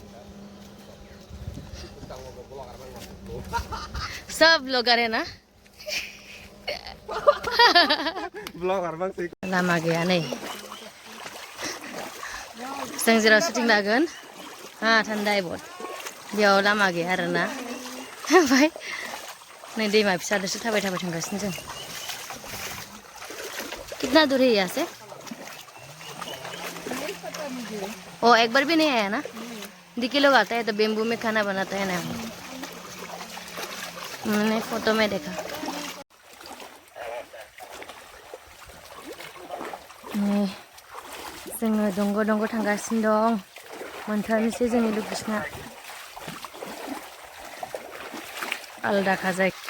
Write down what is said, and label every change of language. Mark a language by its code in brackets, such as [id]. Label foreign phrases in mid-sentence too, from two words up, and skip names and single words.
[hi] सब ब्लगार है ना [brx] लामा गैया नै जों जेराव शुटिं लागोन थान्दा बहुत बेयाव लामा गैया आरोना ओमफ्राय नहीं दैमा फिसादोसो थाबाय थांगासिनो जों [hi] कितना दूर है यहाँ से ओ एक बार भी नहीं आया ना दिखे लोग आता है तो बेम्बू में खाना बनाता है ना मैंने फोटो में देखा नहीं [brx] जोङो दंग' दंग' थांगासिनो दं मोनथारनोसै जोंनि लकेसना आलदाखा जाय